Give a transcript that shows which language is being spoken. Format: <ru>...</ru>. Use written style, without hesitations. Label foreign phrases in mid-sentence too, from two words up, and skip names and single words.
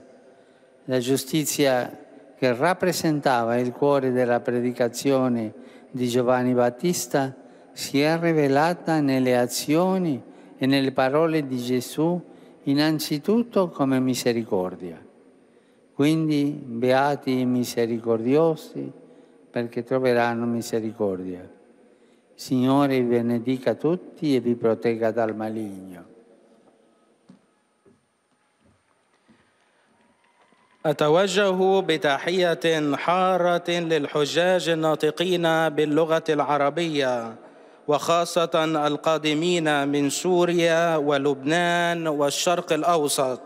<it>La giustizia che rappresentava il cuore della predicazione di Giovanni Battista si è rivelata nelle azioni e nelle parole di Gesù innanzitutto come misericordia. Quindi beati i misericordiosi perché troveranno misericordia. Signore vi benedica tutti e vi protegga dal maligno.</it> <ar>أتوجه بتحية حارة للحجاج الناطقين باللغة العربية وخاصة القادمين من سوريا ولبنان والشرق الأوسط.</ar>